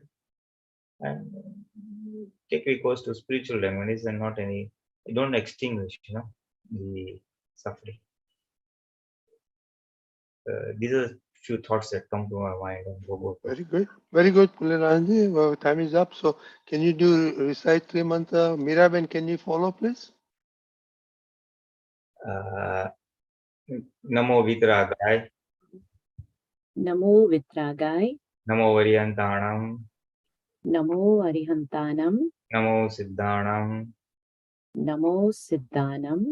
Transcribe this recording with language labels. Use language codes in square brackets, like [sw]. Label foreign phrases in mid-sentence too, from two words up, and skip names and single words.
[en] And take recourse to spiritual remedies and not any, don't extinguish, the suffering. These are few thoughts that come to my mind on Bhogvata. Very good, Pulinanandji. Well, time is up. So can you recite three mantra? Miraben, can you follow, please? [pra] Namo Vitragay. Namo Vitragay. Namo Variyantanam. Namo Arihantanam. Namo Siddhanam. Namo Siddhanam.